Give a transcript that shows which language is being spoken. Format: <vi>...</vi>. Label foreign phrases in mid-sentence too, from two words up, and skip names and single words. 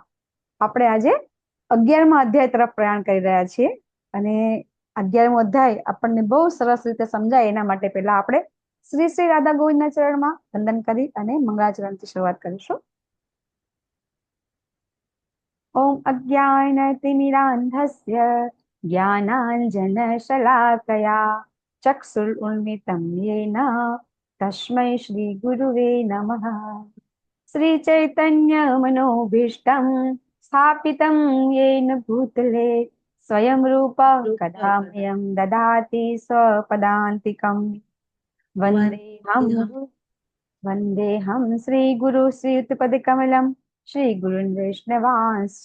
<gu>આપણે આજે 11મા અધ્યાય તરફ પ્રયાણ કરી રહ્યા છીએ અને 11મો અધ્યાય આપણને બહુ સરસ રીતે સમજાય એના માટે પહેલા આપણે શ્રી શ્રી રાધા ગોવિંદના ચરણમાં વંદન કરી અને મંગળાચરણથી શરૂઆત કરીશું.</gu> <sa>ओम अज्ञानतिमिरांधस्य ज्ञानांजनशलाकया ચક્ષુરુન્મિલિतं येन तस्मै श्री गुरुवे नमः. श्री चैतन्य मनोभीष्टं स्थापितं येन भूतले स्वयं रूप कदामयं ददाति स्वपदान्तिकं. वन्देऽहं श्री गुरु श्रीयुतपदकमलं श्री गुरुन् वैष्णवांश्च.</sa>